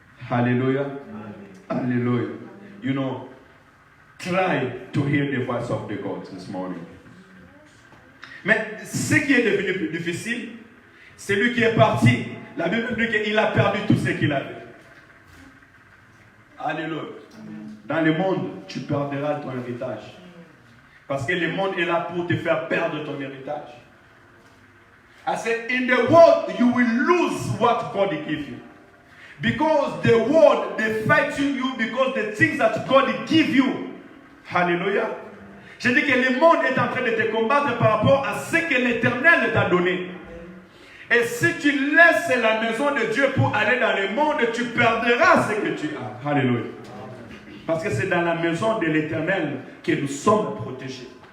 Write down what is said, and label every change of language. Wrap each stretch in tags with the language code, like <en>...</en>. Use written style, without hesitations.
<fr>Alléluia. Alléluia.</fr> <en>You know, try to hear the voice of the God this morning.</en> <fr>Mais ce qui est devenu plus difficile, c'est lui qui est parti. La Bible dit qu'il a perdu tout ce qu'il avait. Alléluia. Dans le monde, tu perdras ton héritage. Parce que le monde est là pour te faire perdre ton héritage.</fr> <en>I said, in the world, you will lose what God gave you. Because the world, they fight you because the things that God give you. Hallelujah.</en> <fr>Je dis que le monde est en train de te combattre par rapport à ce que l'Éternel t'a donné. Et si tu laisses la maison de Dieu pour aller dans le monde, tu perdras ce que tu as. Alléluia. Parce que c'est dans la maison de l'Éternel que nous sommes protégés.</fr>